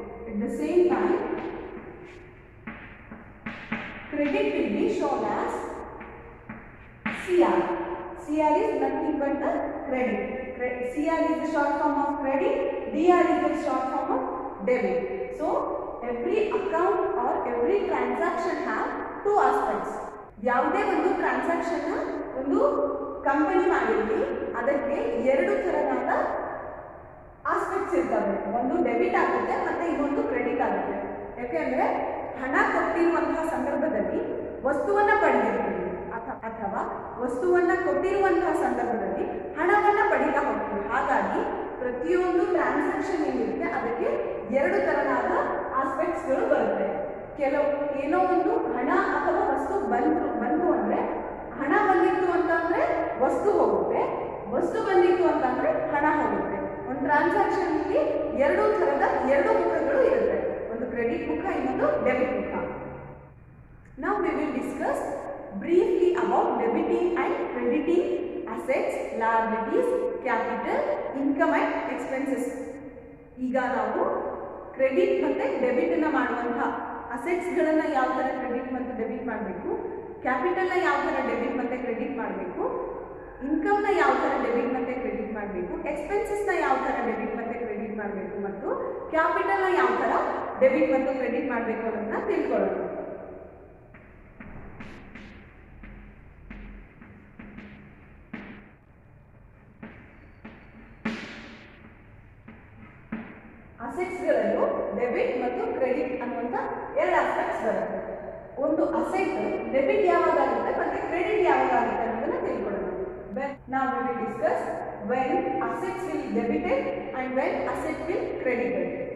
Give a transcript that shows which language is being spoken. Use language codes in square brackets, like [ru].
[en] At the same time, credit will be shown as CR. CR is nothing but the credit. CR is the short form of credit. DR is the short form of debit. So every account or every transaction have two aspects. [kn] ಯಾವುದೇ ಒಂದು transaction ಒಂದು company ಮಾಡಿದ್ವಿ, ಅದಕ್ಕೆ ಎರಡು ತರನಾದ aspects ಇರ್ತವೆ. ಒಂದು debit ಆಗುತ್ತೆ ಮತ್ತೆ ಇನ್ನೊಂದು ಕ್ರೆಡಿಟ್ ಆಗುತ್ತೆ. ಯಾಕೆಂದ್ರೆ ಹಣ ಕೊಟ್ಟಿರುವಂತಹ ಸಂದರ್ಭದಲ್ಲಿ ವಸ್ತುವನ್ನ ಪಡೆದಿರ್ತೀವಿ ಅಥವಾ ವಸ್ತುವನ್ನ ಕೊಟ್ಟಿರುವಂತಹ ಸಂದರ್ಭದಲ್ಲಿ ಹಣವನ್ನ ಪಡೀತಾ ಹೋಗ್ತೀವಿ. ಹಾಗಾಗಿ ಪ್ರತಿಯೊಂದು ಟ್ರಾನ್ಸಾಕ್ಷನ್ ಏನಿರುತ್ತೆ ಅದಕ್ಕೆ ಎರಡು ತರನಾದ ಆಸ್ಪೆಕ್ಟ್ಸ್ಗಳು ಬರುತ್ತೆ. ಏನೋ ಒಂದು ಹಣ ಅಥವಾ ವಸ್ತು ಬಂತು ಅಂದ್ರೆ ಹಣ ಬಂದಿತ್ತು ಅಂತಂದ್ರೆ ವಸ್ತು ಹೋಗುತ್ತೆ, ವಸ್ತು ಬಂದಿತ್ತು ಅಂತಂದ್ರೆ ಹಣ ಹೋಗುತ್ತೆ. ಒಂದು ಟ್ರಾನ್ಸಾಕ್ಷನ್ ಅಲ್ಲಿ ಎರಡು ಮುಖಗಳು ಇರುತ್ತೆ, ಒಂದು ಕ್ರೆಡಿಟ್ ಮುಖ ಇನ್ನೊಂದು ಡೆಬಿಟ್ ಮುಖ. [en] Now we will discuss briefly about debiting and crediting assets, liabilities, capital, income and expenses. [kn] ಈಗ ನಾವು ಕ್ರೆಡಿಟ್ ಮತ್ತೆ ಡೆಬಿಟ್ ಅನ್ನ ಮಾಡುವಂತ ಅಸೆಟ್ಸ್ ಗಳನ್ನ ಯಾವ ತರ ಕ್ರೆಡಿಟ್ ಮತ್ತು ಡೆಬಿಟ್ ಮಾಡಬೇಕು, ಕ್ಯಾಪಿಟಲ್ ನ ಯಾವ ತರ ಡೆಬಿಟ್ ಮತ್ತೆ ಕ್ರೆಡಿಟ್ ಮಾಡಬೇಕು, ಇನ್ಕಮ್ ನ ಯಾವ ತರ ಡೆಬಿಟ್ ಮತ್ತೆ ಕ್ರೆಡಿಟ್ ಮಾಡಬೇಕು, ಎಕ್ಸ್ಪೆನ್ಸಸ್ ನ ಯಾವ ತರ ಡೆಬಿಟ್ ಮತ್ತೆ ಕ್ರೆಡಿಟ್ ಮಾಡಬೇಕು ಮತ್ತು ಕ್ಯಾಪಿಟಲ್ ನ ಯಾವ ತರ ಡೆಬಿಟ್ ಮತ್ತು ಕ್ರೆಡಿಟ್ ಮಾಡಬೇಕು ಅನ್ನೋದನ್ನ ತಿಳ್ಕೊಳ್ಳೋಣ. ಅಸೆಟ್ಸ್ಗಳಲ್ಲೂ ಡೆಬಿಟ್ ಮತ್ತು ಕ್ರೆಡಿಟ್ ಅನ್ನುವಂಥ ಎರಡು ಆಸ್ಪೆಕ್ಟ್ಸ್ ಬರುತ್ತೆ. ಒಂದು ಅಸೆಟ್ ಡೆಬಿಟ್ ಯಾವಾಗ ಆಗುತ್ತೆ ಮತ್ತೆ ಕ್ರೆಡಿಟ್ ಯಾವಾಗ ಆಗುತ್ತೆ ಅನ್ನೋದನ್ನ ತಿಳ್ಕೊಳ್ಳೋಣ. [en] Now we will discuss when assets will debited and when asset will credited.